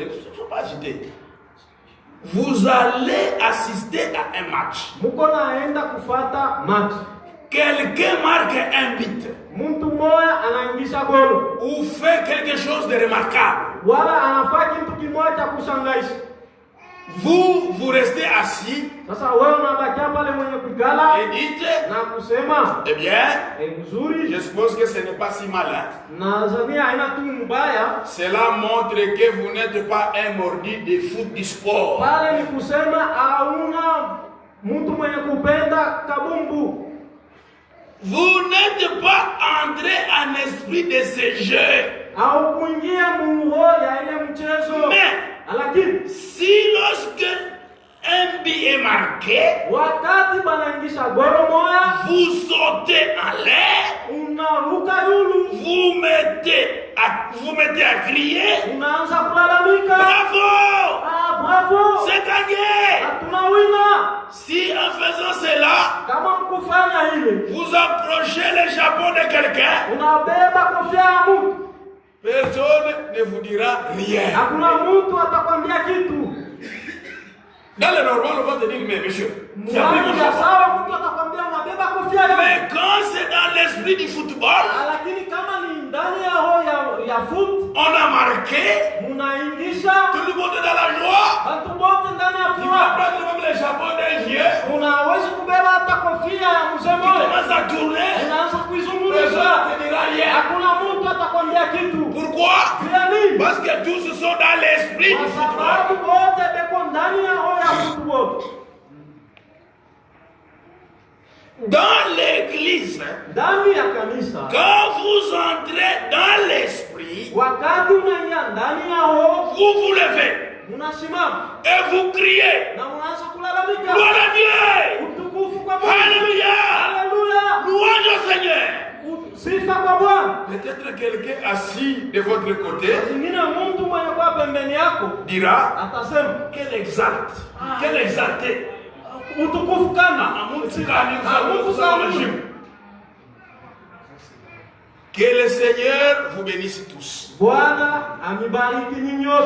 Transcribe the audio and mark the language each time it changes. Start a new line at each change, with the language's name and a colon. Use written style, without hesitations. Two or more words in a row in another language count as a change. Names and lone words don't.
French: Ne soyez pas agité. Vous allez assister à un match.
Swahili: Muko naenda kufata match.
French: Quelqu'un marque un but.
Swahili: Mtu mmoja anaingisha golo.
French: Ou fait quelque chose de remarquable.
Swahili: Wala anafanya kitu kimoja cha kushangaisha.
French: Vous restez assis.
Swahili: Sasa wewe unabaki pale mwenye kugala
French: et dites,
Swahili: na kusema,
French: eh bien,
Swahili: mzuri.
French: je suppose que ce n'est pas si mal.
Swahili: Nadhani haina tu mbaya.
French: Cela montre que vous n'êtes pas un mordu de foot du sport.
Swahili: Pale ni kusema hauna mtu mwenye kupenda kabumbu.
French: Vous n'êtes pas entré en esprit de ce jeu.
Swahili: Au kuingia muroho ya ile mchezo. Lakini
French: si lorsque un but est marqué,
Swahili: wakati banaingisha golo moya,
French: vous sautez en l'air,
Swahili: unaruka yulu,
French: vous mettez à crier,
Swahili: unaanza kulalamika,
French: bravo, bravo, c'est gagné.
Swahili: Tunawina.
French: Si en faisant cela,
Swahili: kama mkufanya ile,
French: vous approchez le chapeau de quelqu'un,
Swahili: unabeba kofia ya mtu,
French: personne ne vous dira rien.
Swahili: Hakuna mtu atakwambia kitu.
French: Dans le normal, on va te dire, mais monsieur, tu as pris mon chapeau.
Swahili: Sawa, mtu atakwambia unabeba kofia ya.
French: Mais quand c'est dans l'esprit du football,
Swahili: lakini kama ni ndani ya roho ya foot,
French: on a marqué,
Swahili: munaingisha
French: tout le monde est dans la joie.
Swahili: watu wote ndani ya
French: Tu vas
Swahili: furaha.
French: prendre même le chapeau d'un vieux.
Swahili: Unaweza kubeba hata kofia ya mzee
French: Tu
Swahili: mmoja.
French: commences à tourner.
Swahili: Unaanza
French: Personne
Swahili: kuizungumza.
French: ne te dira rien.
Swahili: Hakuna mtu atakwambia kitu.
French: Pourquoi?
Swahili: Bila nini?
French: Parce que tous sont dans l'esprit du
Swahili: Kwa
French: football.
Swahili: sababu wote beko ndani ya roho ya football.
French: Dans l'église,
Swahili: ndani ya kanisa,
French: quand vous entrez dans l'esprit,
Swahili: wakati unaingia ndani ya roho,
French: vous vous levez
Swahili: unasimama
French: et vous criez.
Swahili: na unaanza kulalamika,
French: Gloire à Dieu!
Swahili: utukufu kwa Mungu,
French: Alléluia!
Swahili: haleluya,
French: Louange au Seigneur!
Swahili: sifa kwa Bwana.
French: Peut-être quelqu'un assis de votre côté
Swahili: Zingine mtu mwenye kwa pembeni yako
French: dira,
Swahili: atasema
French: quel exalté!
Swahili: utukufu kana
French: Que le Seigneur vous bénisse tous.
Swahili: Bwana amibariki nyinyi wote.